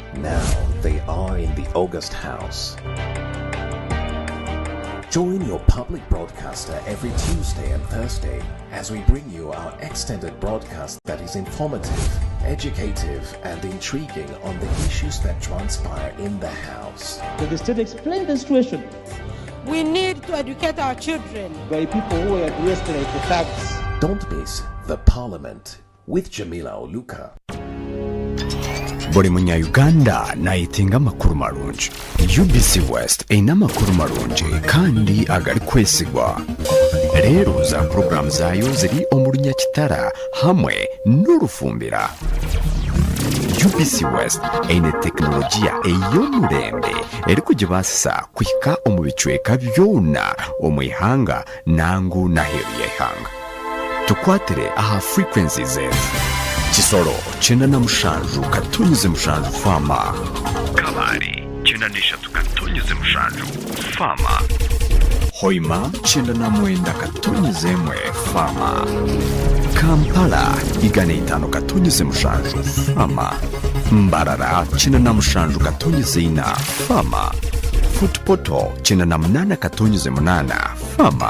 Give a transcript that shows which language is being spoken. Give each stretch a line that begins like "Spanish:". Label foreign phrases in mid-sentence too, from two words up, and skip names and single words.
English: Now they are in the August House. Join your public broadcaster every Tuesday and Thursday as we bring you our extended broadcast that is informative, educative, and intriguing on the issues that transpire in the House. The state explained the situation. We need to educate our children. By people who are dressed like the thugs. Don't miss The Parliament with Jamila Oluka.
Nyankole: Buri munya-Uganda nayitinga amakuru marungi. UBC West eyina amakuru marungi kandi agari kwesigwa. Rero za program zayo ziri omu Runyakitara hamwe n'Orufumbira. UBC West eyine tekinologiya ey'omurembe eri kugibasisa kuhika omu bicweka byona omu ihanga nangu n'aheru y'ihanga. Tukwatire aha frequencies zetu. Kisoro, 97 katonyeze mushanju fama. Kabari, 93 katonyeze mushanju fama. Hoima, 99 katonyeze mwe fama. Kampala, 5 katonyeze mushanju fama. Mbarara, 97 katonyeze ina fama. Footpoto, 98 katonyeze munana fama.